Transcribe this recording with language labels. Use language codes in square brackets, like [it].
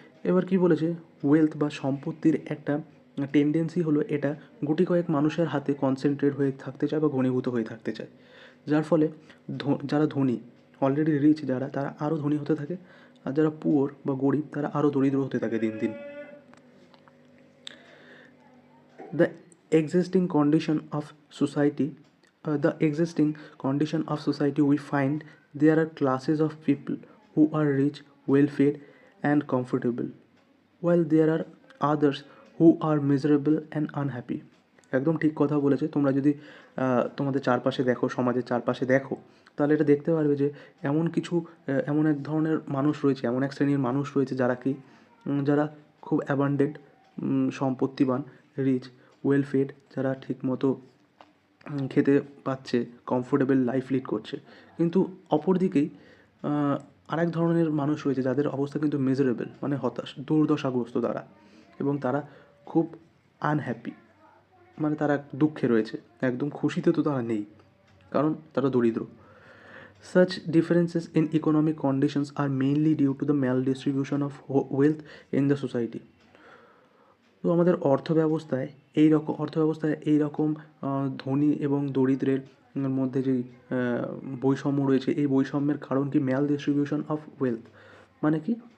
[bn] এবার কি বলেছে, ওয়েলথ বা সম্পত্তির একটা টেন্ডেন্সি হলো এটা গুটি কয়েক মানুষের হাতে কনসেন্ট্রেট হয়ে থাকতে চায় বা ঘনীভূত হয়ে থাকতে চায়, যার ফলে যারা ধনী, অলরেডি রিচ যারা, তারা আরও ধনী হতে থাকে, আর যারা পুয়ার বা গরিব তারা আরও দরিদ্র হতে থাকে দিন দিন। [en] the existing condition of society the existing condition of society we find there are classes of people who are rich, well fed and comfortable, while there are others who are miserable and unhappy. [bn] একদম ঠিক কথা বলেছে। তোমরা যদি তোমাদের চারপাশে দেখো, সমাজের চারপাশে দেখো, তাহলে এটা দেখতে পারবে যে এমন এক ধরনের মানুষ রয়েছে, এমন এক শ্রেণীর মানুষ রয়েছে যারা যারা খুব অ্যাবান্ডেন্ট, সম্পত্তিবান, রিচ, ওয়েল ফেড, যারা ঠিকমতো খেতে পাচ্ছে, কমফোর্টেবল লাইফ লিড করছে। কিন্তু অপরদিকেই আরেক ধরনের মানুষ রয়েছে যাদের অবস্থা কিন্তু মেজারেবল, মানে হতাশ, দুর্দশাগ্রস্ত তারা, এবং তারা খুব আনহ্যাপি, মানে তারা দুঃখে রয়েছে, একদম খুশিতে তো তারা নেই, কারণ তারা দরিদ্র। [en] Such differences in economic conditions are mainly due to the maldistribution of wealth in the society. [bn] তো আমাদের অর্থব্যবস্থায় এই রকম ধনী এবং দরিদ্রের মধ্যে যেই বৈষম্য রয়েছে, এই বৈষম্যের কারণ কি? [en] maldistribution of wealth, [bn] মানে কি?